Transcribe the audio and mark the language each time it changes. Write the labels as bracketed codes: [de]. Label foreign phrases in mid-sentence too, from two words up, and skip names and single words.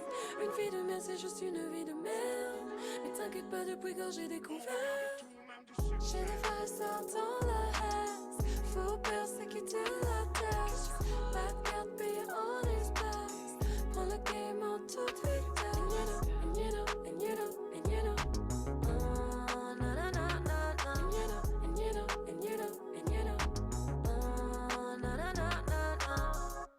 [fr] Une vie de merde, c'est juste une vie de merde. Mais t'inquiète pas, depuis quand j'ai découvert. J'ai des frères et sœurs dans la haine. Faut persécuter la tête. Pas de carte payée en espèces. Prends le game en toute vitesse. [en] And you know, and you know, and you know, and you know. Oh, na na na na na. And you know, and you know, and you know, and you know. Oh, na na na na na.